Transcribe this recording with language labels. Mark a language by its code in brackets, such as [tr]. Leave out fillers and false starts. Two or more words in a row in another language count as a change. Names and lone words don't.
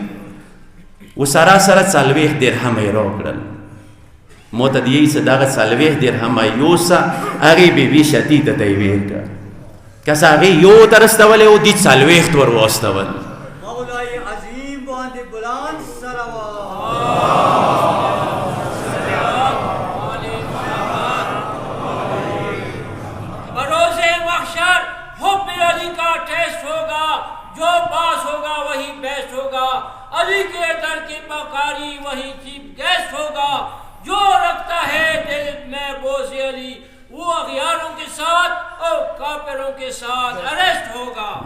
[ps] وسره سره څلوېښت درهم یې راکړل مو ته دې څه دغه څلوېښت درهم یوسه هغې بېبي شتیته ته یې ویل کړه که څه هغې یو ته رسولی و دې څلوېښت ور واستول مولای عظیم باندې بلند صلوات [ur] جو پاس ہوگا وہی بیسٹ ہوگا علی کے در کی بکاری وہی [en] chief guest [ur] ہوگا جو رکھتا ہے دل میں بوجھ علی وہ اغیاروں کے ساتھ اور کافروں کے ساتھ اریسٹ ہوگا